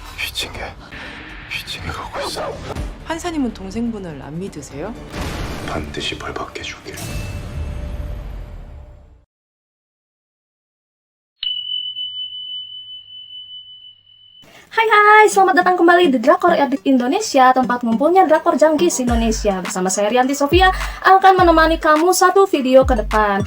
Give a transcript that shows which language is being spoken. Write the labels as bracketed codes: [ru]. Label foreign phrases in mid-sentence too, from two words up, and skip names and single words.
[ko] 휘징해 가고 있어. 판사님은 동생분을 안 믿으세요? 반드시 벌 받게 해줄게. [id] Hai, selamat datang kembali di Drakor Edit Indonesia, tempat ngumpulnya drakor Junkies Indonesia. Bersama saya Rianti Sofia akan menemani kamu satu video ke depan.